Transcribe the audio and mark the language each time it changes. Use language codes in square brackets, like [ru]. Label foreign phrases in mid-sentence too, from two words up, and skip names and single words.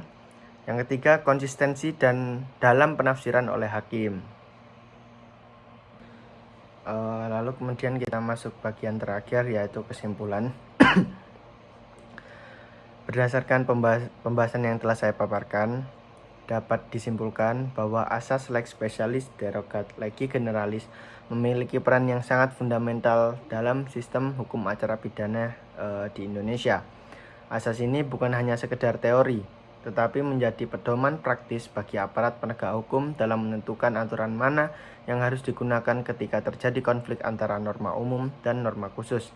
[id] Yang ketiga konsistensi dan dalam penafsiran oleh hakim. Lalu kemudian kita masuk bagian terakhir, yaitu kesimpulan. Berdasarkan pembahasan yang telah saya paparkan, dapat disimpulkan bahwa asas [la] lex specialis derogat legi generalis [id] memiliki peran yang sangat fundamental dalam sistem hukum acara pidana di Indonesia. Asas ini bukan hanya sekedar teori, tetapi menjadi pedoman praktis bagi aparat penegak hukum dalam menentukan aturan mana yang harus digunakan ketika terjadi konflik antara norma umum dan norma khusus.